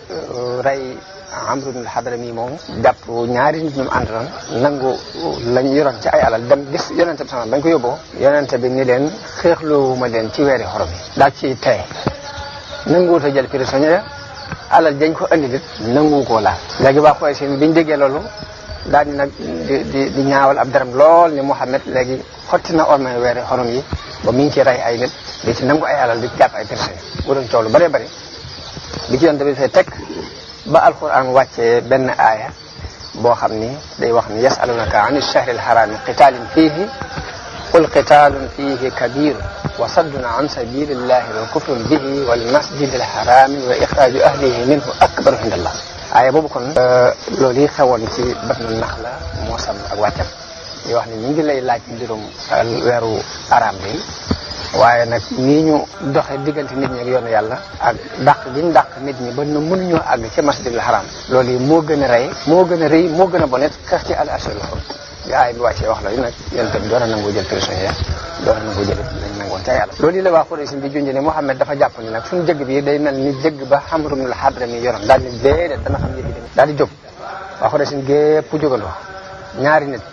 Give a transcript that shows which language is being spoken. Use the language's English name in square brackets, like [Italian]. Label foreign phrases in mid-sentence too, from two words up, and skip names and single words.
[Wolof] rey Amru ibn al-Hadrami moom jàpp ñaari nit ñu àndaloon nangu lañ yoroon ci ay alal dem gis yonente bi sama bañ ko yóbboo yonente bi ni leen xeexloowuma leen ci weeri xorom yi daal ci tey nanguwut a jël prisonnier alal dañ ko andi nit nangu koo laal léegi waa Quraysh biñ déggee loolu daal di nag di ñaawal ab daram lool ni Muhammad léegi xotti na ormay weeri xorom yi ba mi ngi ci rey ay nit di ci nangu ay alal di jàpp ay prisonnier bu doon coow lu bëree bëri bi ci yonente bi fay teg ba alquran wàccee benn aaya boo xam ni day wax ni [Arabic] يسألونك عن الشهر الحرام قتال فيه قل قتال فيه كبير وصد عن سبيل الله وكفر به والمسجد الحرام وإخراج أهله منه أكبر عند [Wolof] Allah aaya boobu kon loolu yi xewoon ci Batnu Naxla moo sam ak wàccam di wax ni ñu ngi lay laaj mbirum weeru araam bi waaye nag nii ñu doxe diggante nit ñi ak yoonu yàlla ak dàq gi ñu dàq nit ñi ba nu mënuñoo àgg ci masjidil haram loolu yi moo gën a rey moo gën a rëy moo gën a bonet xeex ci [Arabic] الأشهر الحرم [Wolof] bi aay bi wàccee wax la yu nag yonent bi doon a nangoo jël prisonnier doon a nangoo jël lañ nangoon ca yàlla loolu yi la waa Quraysh bi junj ne Muhammad dafa jàpp ni nag suñu jëgg bi day mel ni jëgg ba Amru ibn al-Hadrami yoroon daal ni déedéet dana xam yëfi dem daal di jóg waa Quraysh gépp jógandoo ñaari